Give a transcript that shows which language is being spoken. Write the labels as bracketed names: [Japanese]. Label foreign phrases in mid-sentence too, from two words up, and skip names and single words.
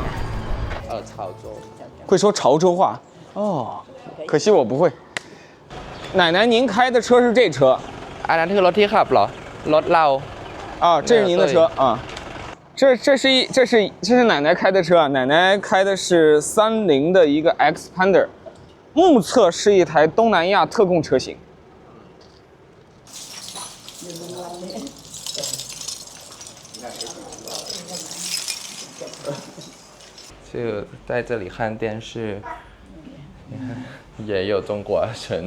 [Chinese] 潮州。会说潮州话？哦，可惜我不会。奶奶，您开的车是这车？ [Thai] อันนั้นคือรถที่ขับเหรอรถเรา [Chinese] 啊，这是您的车啊，这是奶奶开的车，奶奶开的是30的一个 Xpander， 目测是一台东南亚特供车型。就在这里看电视，也有中国神。